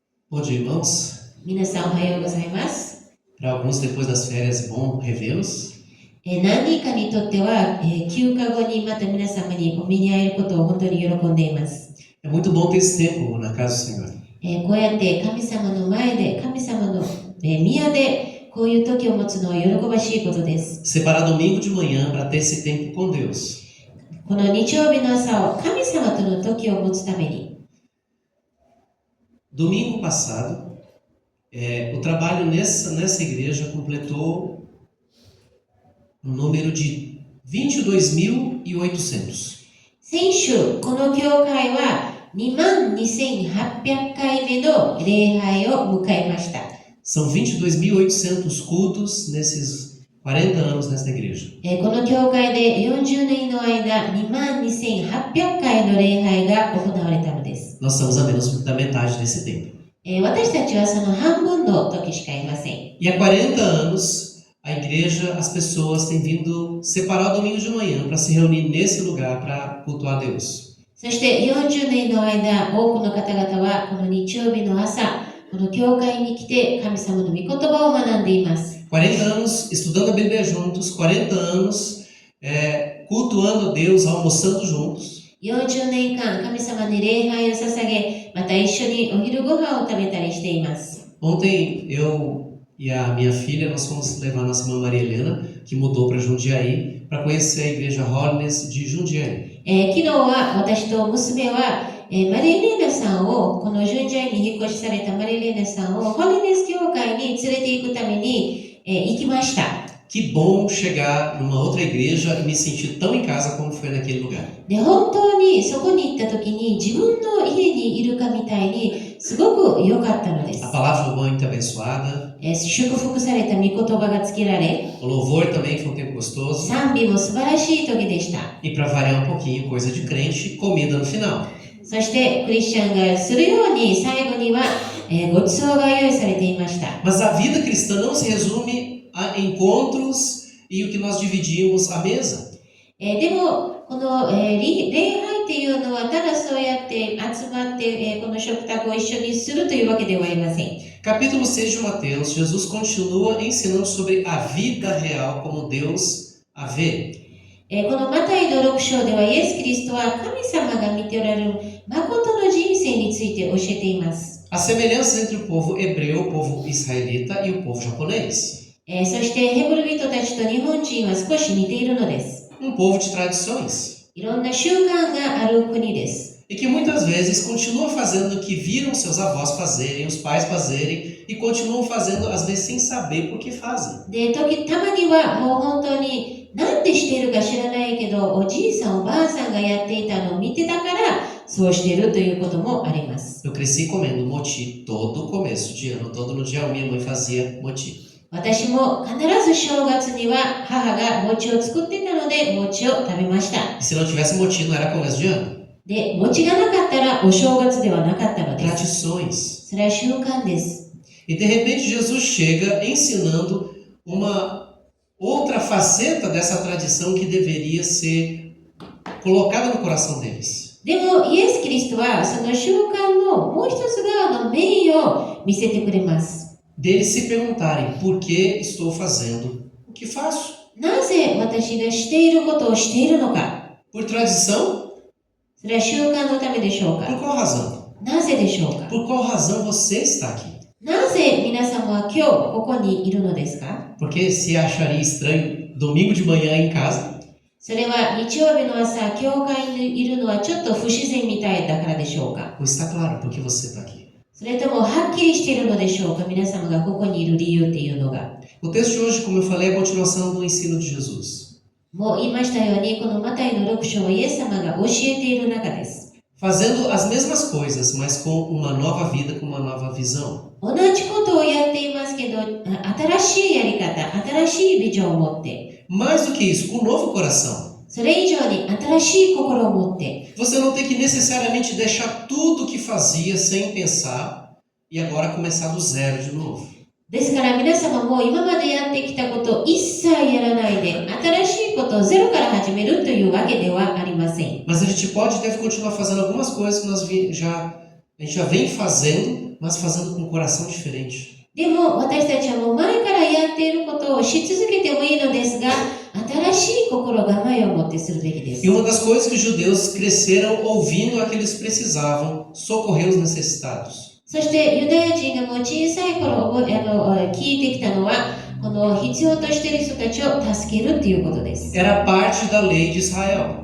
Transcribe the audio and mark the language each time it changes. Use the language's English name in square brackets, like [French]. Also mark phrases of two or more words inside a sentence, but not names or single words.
[Portuguese] Bom dia, irmãos. [Japanese] 皆さんおはようございます。 [Portuguese] Para alguns, depois das férias, é bom revê-los. [Japanese] 何人かにとっては、休暇後にまた皆様にお目に会えることを本当に喜んでいます。 [Portuguese] É muito bom ter esse tempo na casa do Senhor. [Japanese] こうやって神様の前で、神様の宮でこういう時を持つのは喜ばしいことです。 [Portuguese] Separar domingo de manhã para ter esse tempo com Deus. [Japanese] この日曜日の朝を神様との時を持つために。 [Portuguese] Domingo passado, o trabalho nessa igreja completou um número de 22.800. [Japanese] 先週、この教会は22,800回目の礼拝を迎えました。 [Portuguese] São 22.800 cultos nesses 40 anos nesta igreja. [Japanese] この教会で40年の間、22,800回の礼拝が行われたのです。 [Portuguese] Nós estamos a menos da metade desse tempo. [Japanese] 私たちはその半分の時しかいません。 [Portuguese] E há 40 anos, a igreja, as pessoas têm vindo separar o domingo de manhã para se reunir nesse lugar para cultuar a Deus. [Japanese] そして40年の間、多くの方々はこの日曜日の朝、この教会に来て神様の御言葉を学んでいます。 [Portuguese] 40 anos estudando a Bíblia juntos, 40 anos cultuando a Deus, almoçando juntos. [Japanese] 40 年間神様に礼拝を捧げ、また一緒にお昼ご飯を食べたりしています。 [Portuguese] Ontem eu e a minha filha, nós fomos levar nossa irmã Maria Helena, que mudou para Jundiaí, para conhecer a igreja Holiness de Jundiaí. [Japanese] 昨日は私と娘は、マリー・レーナさんを、このジュンジャイに引っ越しされたマリー・レーナさんをホリネス教会に連れて行くために、行きました。 [Portuguese] Que bom chegar numa outra igreja e me sentir tão em casa como foi naquele lugar. [Japanese] で、本当にそこに行った時に自分の家にいるかみたいにすごく良かったのです。 [Portuguese] A palavra foi muito abençoada. [Japanese] 祝福された御言葉がつけられ、 [Portuguese] O louvor também foi um tempo gostoso. [Japanese] 賛美も素晴らしい時でした。 [Portuguese] E para variar um pouquinho, coisa de crente, comida no final. [Japanese] そしてクリスチャンがするように最後には、ごちそうが用意されていました。 [Portuguese] Mas a vida cristã não se resume a encontros e o que nós dividimos à mesa. [Japanese] でもこの、礼拝っていうのはただそうやって集まって、この食卓を一緒にするというわけではありません。 [Portuguese] Capítulo 6 de Mateus, Jesus continua ensinando sobre a vida real como Deus a vê. [Japanese] このマタイの6章ではイエス・キリストは神様が見ておられる誠の人生について教えています。 [Portuguese] As semelhanças entre o povo hebreu, o povo israelita e o povo japonês. [Japanese] そしてヘブル人たちと日本人は少し似ているのです。 [Portuguese] Um povo de tradições. [Japanese] いろんな習慣がある国です。 [Portuguese] E que muitas vezes continua fazendo o que viram seus avós fazerem, os pais fazerem, e continuam fazendo, às vezes, sem saber por que fazem. [Japanese] で、たまにはもう本当になんでしているか知らないけど、おじいさんおばあさんがやっていたのを見てたからそうしているということもあります。 [Portuguese] Eu cresci comendo moti todo começo de ano, todo no dia 1 minha mãe fazia moti. [Japanese] 私も必ず正月には母が餅を作ってたので餅を食べました。 [Portuguese] E se não tivesse moti, não era começo de ano. [Japanese] で、餅がなかったらお正月ではなかったのです。 [Portuguese] Tradições. [Japanese] それは習慣です。 [Portuguese] E de repente Jesus chega ensinando uma outra faceta dessa tradição que deveria ser colocada no coração deles. [Japanese] でもイエス・キリストはその習慣のもう一つ側のメインを見せてくれます。 [Portuguese] Deles se perguntarem por que estou fazendo o que faço. [Japanese] なぜ私がしていることをしているのか。 [Portuguese] Por tradição? [Japanese] それは習慣のためでしょう [Portuguese] Por [Japanese] か。 [Portuguese] qual razão? [Japanese] なぜでしょうか。 [Portuguese] Por qual razão você está aqui? [Japanese] なぜ皆様は今日ここにいるのですか。 [Portuguese] Porque se acharia estranho domingo de manhã em casa? [Japanese] それは日曜日の朝、教会にいるのはちょっと不自然みたいだからでしょうか。 [Portuguese] Ou está claro porque você está aqui? [Japanese] それともはっきりしているのでしょうか。皆様がここにいる理由っていうのが。 [Portuguese] O texto de hoje, como eu falei, é a continuação do ensino de Jesus. [Japanese] もう言いましたように、このマタイの6章はイエス様が教えている中です。 [Portuguese] Fazendo as mesmas coisas, mas com uma nova vida, com uma nova visão. [Japanese] 同じことをやっていますけど、新しいやり方、新しいビジョンを持って、 [Portuguese] Mais do que isso, com um novo coração. [Japanese] それ以上に新しい心を持って、 [Portuguese] Você não tem que necessariamente deixar tudo o que fazia sem pensar e agora começar do zero de novo. [Japanese] ですから皆様も今までやってきたことを一切やらないで、新しいことをゼロから始めるというわけではありません。 [Portuguese] Mas a gente pode e deve continuar fazendo algumas coisas que nós já A gente já vem fazendo, mas fazendo com um coração diferente. [Japanese] でも私たちはもう前からやっていることをし続けてもいいのですが、新しい心構えを持ってするべきです。 [Portuguese] E uma das coisas que os judeus cresceram ouvindo é que eles precisavam socorrer os necessitados. [Japanese] そしてユダヤ人がもう小さい頃聞いてきたのは、この必要としている人たちを助けるということです。 [Portuguese] Era parte da lei de Israel.